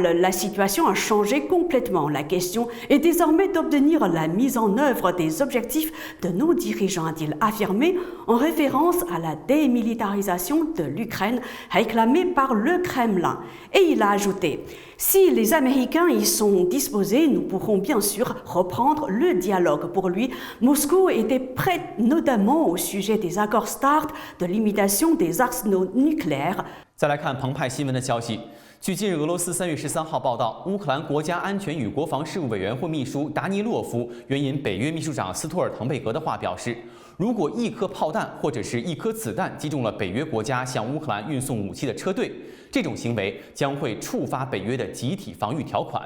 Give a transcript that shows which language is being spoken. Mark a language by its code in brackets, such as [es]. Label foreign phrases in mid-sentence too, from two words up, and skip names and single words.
[fr] La situation a changé complètement. La question est désormais d'obtenir la mise en œuvre des objectifs de nos dirigeants, a-t-il affirmé, en référence à la démilitarisation de l'Ukraine réclamée par le Kremlin. Et il a ajouté « Si les Américains y sont disposés, nous pourrons bien sûr reprendre le dialogue. » Pour lui, Moscou était prêt notamment au sujet des accords START de limitation des arsenaux nucléaires. [zh] 再来看澎湃新闻的消息， 据今日俄罗斯3月13号报道，乌克兰国家安全与国防事务委员会秘书达尼洛夫援引北约秘书长斯托尔滕贝格的话表示，如果一颗炮弹或者是一颗子弹击中了北约国家向乌克兰运送武器的车队，这种行为将会触发北约的集体防御条款。